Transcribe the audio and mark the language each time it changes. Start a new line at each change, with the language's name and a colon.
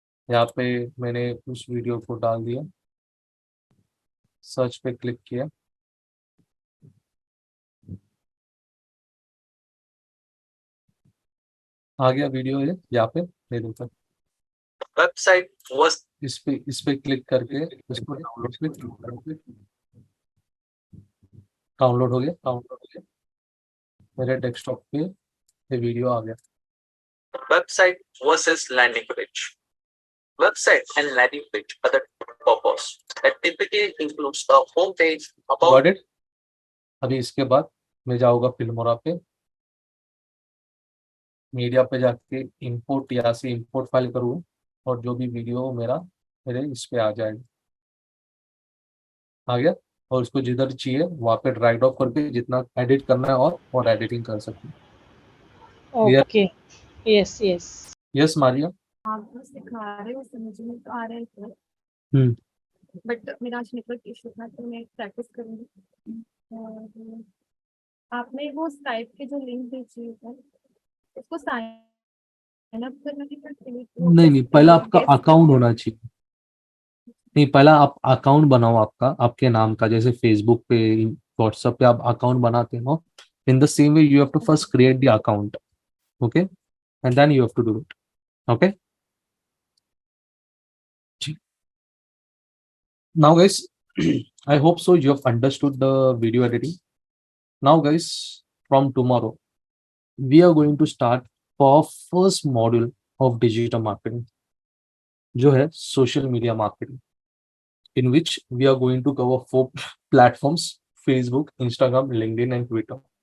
Hindi: यहाँ पे मैंने उस वीडियो को डाल दिया, सर्च पे क्लिक किया, आ गया वीडियो है यहाँ पे, ले देता,
English: Website was
Hindi: इस पे क्लिक करके इसको डाउनलोड पे क्लिक करके डाउनलोड हो गया, मेरे डेस्कटॉप पे ये वीडियो आ गया।
English: website versus landing page. Website and landing page are the purpose that typically includes the home page about Got it?
Hindi: अभी इसके बाद मैं जाऊंगा फिल्मोरा पे, मीडिया पे जाके इंपोर्ट, यहाँ से इंपोर्ट फाइल करूँ और जो भी वीडियो मेरा मेरे इस पे आ जाएगा, आ गया। और उसको जिधर चाहिए वहाँ पे ड्रैग ऑफ करके जितना एडिट करना है और एडिटिंग कर सकते हैं।
English: Okay, yes yes. Yes Maria.
Hindi: आप जो सिखा रहे हो समझ में तो आ रहा है सर, हम्म बट मेरा आज नेटवर्क इशू था तो मैं प्रैक्टिस करूंगी। और आपने वो स्काइप के जो लिंक भेजी है सर, उसको साइन अप करने के लिए नहीं नहीं, पहला आपका
English: guest
Hindi: अकाउंट होना चाहिए। नहीं, पहला आप अकाउंट बनाओ आपका, आपके नाम का, जैसे फेसबुक पे, व्हाट्सएप पे आप अकाउंट बनाते हो।
English: In the same way you have to first create the account, okay, and then you have to do it, okay. Now guys, I hope so you have understood the video editing. Now guys, from tomorrow we are going to start for first module of digital marketing,
Hindi: जो है
English: social media marketing, in which we are going to cover 4 platforms: Facebook, Instagram, LinkedIn and Twitter.